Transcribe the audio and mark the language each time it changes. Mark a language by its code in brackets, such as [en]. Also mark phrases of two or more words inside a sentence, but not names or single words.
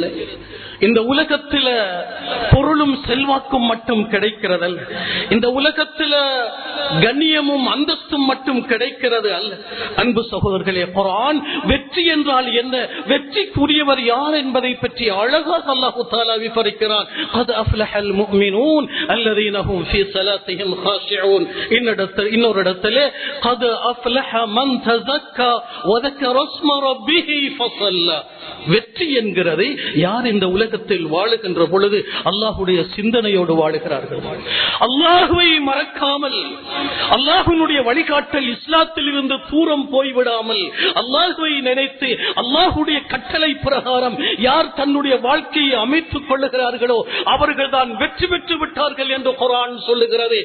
[ta] இந்த உலகத்தில பொருளும் செல்வாக்கும் மட்டும் கிடைக்கிறதல்ல. இந்த உலகத்தில கண்ணியமும் அந்தஸ்தும் மட்டும் கிடைக்கிறது அல்ல. அன்பு சகோதரர்களே, குர்ஆன் வெற்றி என்றால் என்ன, வெற்றிக்குரியவர் யார் என்பதை பற்றி அழகாக [ar] الله تعالى [ta] விவரிக்கிறான். [ar] قد أفلح المؤمنون الذين هم في صلاتهم خاشعون. [ta] இன்னொரு இடத்திலே [ar] قد أفلح من تزكى وذكر اسم ربه فصلى. [ta] வெற்றி என்கிறது யார் இந்த உலகத்தில் வாழுகின்ற பொழுது அல்லாஹ்வுடைய சிந்தனையோடு வாழுகிறார்கள், அல்லாஹ்வை மறக்காமல், அல்லாஹ்வுடைய வழிகாட்டல் இஸ்லாத்தில் இருந்து தூரம் போய்விடாமல், அல்லாஹ்வை நினைத்து அல்லாஹ்வுடைய கட்டளை பிரகாரம் யார் தன்னுடைய வாழ்க்கையை அமைத்துக் கொள்ளுகிறார்களோ அவர்கள் தான் வெற்றி பெற்று விட்டார்கள் என்று குர்ஆன் சொல்லுகிறது.